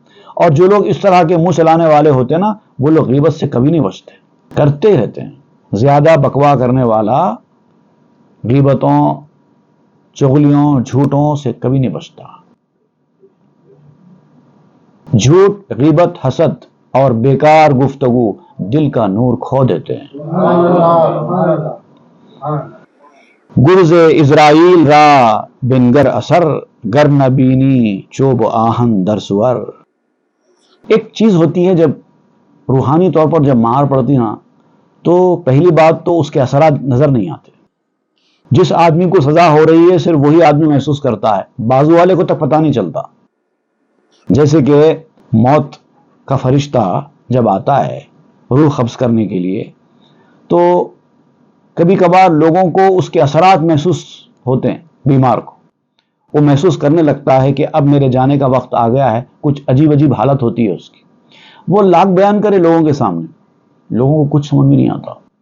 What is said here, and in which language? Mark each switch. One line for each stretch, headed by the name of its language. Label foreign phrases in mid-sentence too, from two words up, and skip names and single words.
Urdu: اور جو لوگ اس طرح کے منہ چلانے والے ہوتے ہیں نا، وہ لوگ غیبت سے کبھی نہیں بچتے، کرتے رہتے ہیں۔ زیادہ بکوا کرنے والا غیبتوں، چغلیوں، جھوٹوں سے کبھی نہیں بچتا۔ جھوٹ، غیبت، حسد اور بیکار گفتگو دل کا نور کھو دیتے ہیں۔
Persian: گرز اسرائیل را بنگر اثر، گر نبینی چوب آہن در سور۔
Urdu: ایک چیز ہوتی ہے، جب روحانی طور پر جب مار پڑتی نا، تو پہلی بات تو اس کے اثرات نظر نہیں آتے۔ جس آدمی کو سزا ہو رہی ہے صرف وہی آدمی محسوس کرتا ہے، بازو والے کو تک پتہ نہیں چلتا۔ جیسے کہ موت کا فرشتہ جب آتا ہے روح قبض کرنے کے لیے، تو کبھی کبھار لوگوں کو اس کے اثرات محسوس ہوتے ہیں، بیمار کو وہ محسوس کرنے لگتا ہے کہ اب میرے جانے کا وقت آ گیا ہے، کچھ عجیب حالت ہوتی ہے اس کی، وہ لاکھ بیان کرے لوگوں کے سامنے، لوگوں کو کچھ سمجھ میں نہیں آتا۔